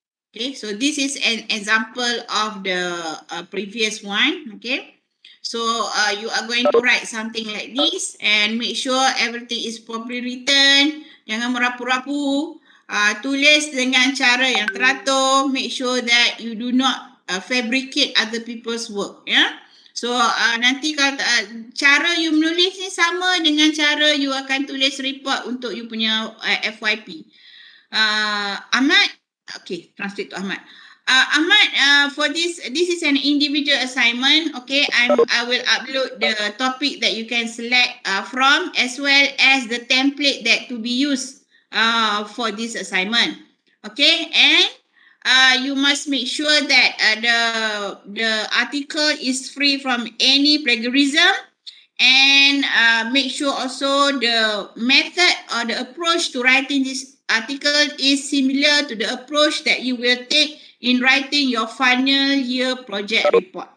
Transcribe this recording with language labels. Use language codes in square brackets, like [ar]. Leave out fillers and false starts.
[en] Okay, so this is an example of the previous one, okay? So you are going to write something like this and make sure everything is properly written. [ms] Jangan merapu-rapu. Tulis dengan cara yang teratur. [en] Make sure that you do not fabricate other people's work, ya. [ms] So nanti kalau cara you menulis ni sama dengan cara you akan tulis report untuk you punya FYP. [en] Ahmad, okay, translate to Ahmad. Ahmad, for this is an individual assignment. Okay, I will upload the topic that you can select from, as well as the template that to be used for this assignment. Okay, and you must make sure that the article is free from any plagiarism, and make sure also the method or the approach to writing this article is similar to the approach that you will take in writing your final year project report.